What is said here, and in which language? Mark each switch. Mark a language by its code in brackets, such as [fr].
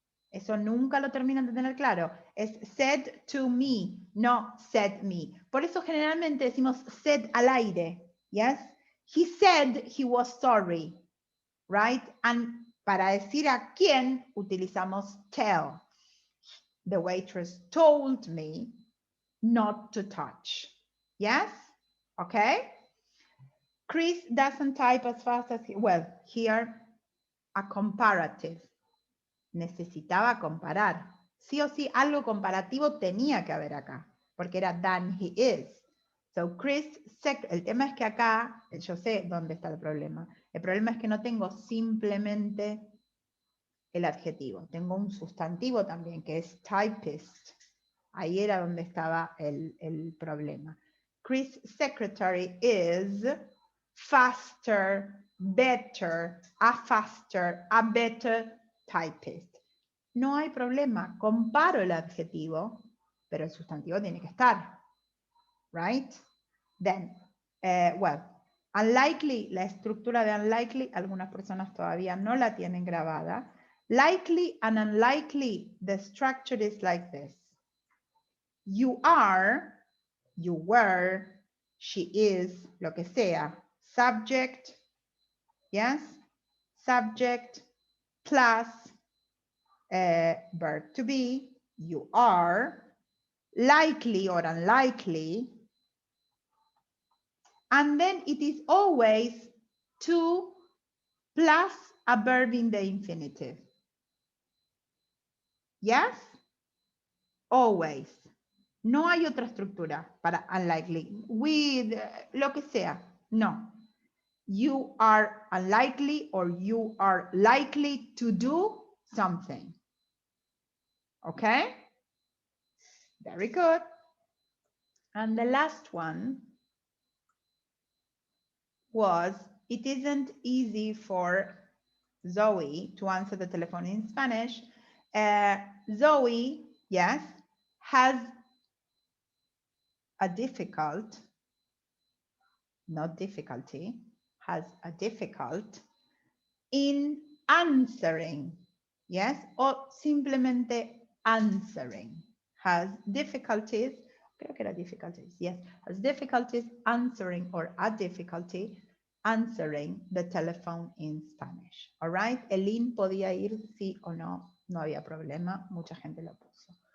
[es] Eso nunca lo terminan de tener claro. Es [en] said to me, [es] no [en] said me. [es] Por eso generalmente decimos said al aire. [en] Yes? He said he was sorry. Right? And [es] para decir a quién utilizamos tell. [en] The waitress told me not to touch. Yes? Okay? Chris doesn't type as fast as he, well, here, a comparative. [es] Necesitaba comparar. Sí o sí, algo comparativo tenía que haber acá, porque era [en] than he is. So [es] Chris, el tema es que acá, yo sé dónde está el problema. El problema es que no tengo simplemente el adjetivo, tengo un sustantivo también, que es typist. Ahí era donde estaba el problema. [en] Chris' secretary is faster, better, a better typist. [es] No hay problema, comparo el adjetivo, pero el sustantivo tiene que estar. [en] Right? Then, well, [es] Unlikely, la estructura de unlikely, algunas personas todavía no la tienen grabada. [en] Likely and unlikely, the structure is like this. You are, you were, she is, [es] lo que sea. [en] Subject, yes? Subject plus verb to be, you are. Likely or unlikely. And then it is always to plus a verb in the infinitive. Yes? Always. [es] No hay otra estructura para unlikely. With, lo que sea. No. [en] You are unlikely or you are likely to do something. Okay? Very good. And the last one was, it isn't easy for Zoe to answer the telephone in Spanish. Zoe, yes, has a difficult, not difficulty, has a difficult in answering, yes, or [es] simplemente [en] answering, has difficulties, [es] creo que era [en] difficulties, yes, has difficulties answering or a difficulty answering the telephone in Spanish. All right, [es] Elin podía ir sí o no, no había problema, mucha gente lo puso.